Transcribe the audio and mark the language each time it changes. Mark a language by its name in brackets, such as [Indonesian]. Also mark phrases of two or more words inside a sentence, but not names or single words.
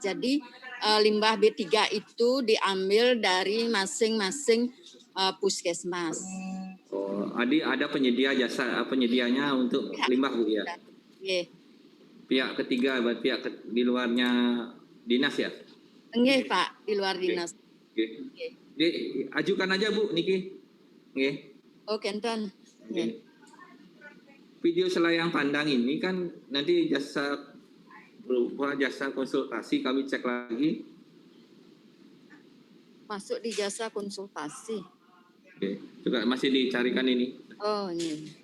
[Indonesian] Jadi limbah B3 itu diambil dari masing-masing puskesmas. Oh, ada penyedia jasa penyedianya untuk limbah Bu ya? Iya. Pihak ketiga, pihak di luarnya dinas ya? Nggih Pak, di luar dinas. Oke. Ajukan aja Bu Niki. Nggih. Oh, kenten. Video selayang pandang ini kan nanti jasa berupa jasa konsultasi, kami cek lagi. Masuk di jasa konsultasi. Oke, juga masih dicarikan ini. Oh, ini.